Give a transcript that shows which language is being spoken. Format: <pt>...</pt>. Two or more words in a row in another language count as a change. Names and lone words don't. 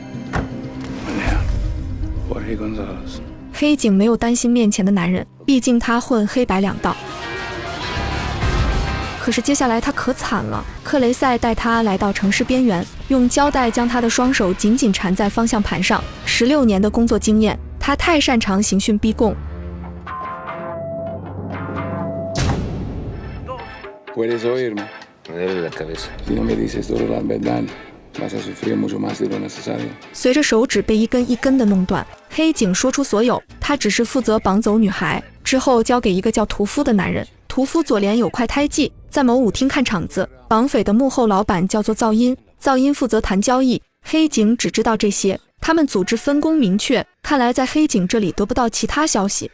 <zh>黑警没有担心面前的男人，毕竟他混黑白两道。可是接下来他可惨了，克雷塞带他来到城市边缘，用胶带将他的双手紧紧缠在方向盘上。16年的工作经验，他太擅长刑讯逼供。</zh> <es>Puedes oírme. Me duele la cabeza. Si no me dices toda la verdad, vas a sufrir mucho más de lo necesario.</es> <zh>随着手指被一根一根的弄断，黑警说出所有，他只是负责绑走女孩，之后交给一个叫屠夫的男人。屠夫左脸有块胎记，在某舞厅看场子。绑匪的幕后老板叫做噪音，噪音负责谈交易。黑警只知道这些，他们组织分工明确，看来在黑警这里得不到其他消息。</zh>